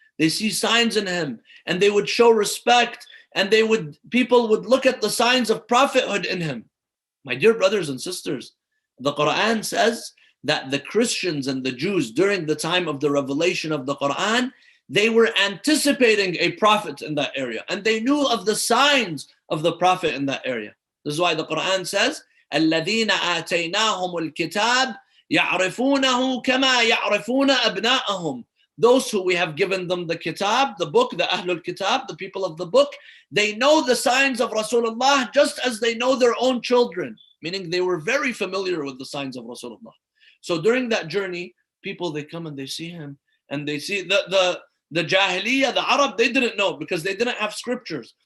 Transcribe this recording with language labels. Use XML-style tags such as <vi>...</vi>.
<en>They see signs in him and they would show respect, and people would look at the signs of prophethood in him. My dear brothers and sisters, the Quran says that the Christians and the Jews during the time of the revelation of the Quran, they were anticipating a prophet in that area, and they knew of the signs of the prophet in that area. This is why the Quran says,</en> <ar>الَّذِينَ آتَيْنَاهُمُ الْكِتَابِ يَعْرِفُونَهُ كَمَا يَعْرِفُونَ أَبْنَاءَهُم.</ar> <en>Those who we have given them the kitab, the book, the Ahlul Kitab, the people of the book, they know the signs of Rasulullah just as they know their own children, meaning they were very familiar with the signs of Rasulullah. So during that journey, people, they come and they see him, and they see the Jahiliyyah, the Arab, they didn't know because they didn't have scriptures.</en>